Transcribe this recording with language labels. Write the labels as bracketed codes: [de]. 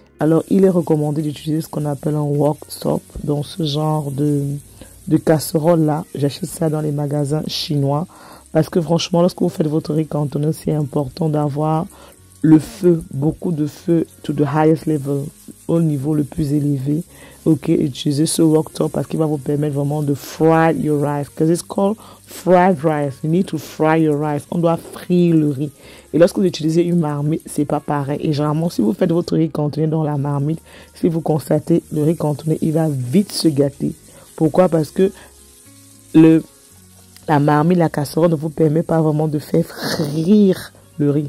[fr] Alors, il est recommandé d'utiliser ce qu'on appelle un wok top. Donc, ce genre de casserole-là, j'achète ça dans les magasins chinois. Parce que franchement, lorsque vous faites votre riz cantonais, c'est important d'avoir le feu, beaucoup de feu [en] to the highest level, [fr] au niveau le plus élevé. Ok, utilisez ce wok top parce qu'il va vous permettre vraiment de [en] fry your rice. Because it's called fried rice. You need to fry your rice. [fr] On doit frire le riz. Et lorsque vous utilisez une marmite, c'est pas pareil. Et généralement, si vous faites votre riz cantonais dans la marmite, si vous constatez, le riz cantonais, il va vite se gâter. Pourquoi? Parce que la marmite, la casserole ne vous permet pas vraiment de faire frire le riz.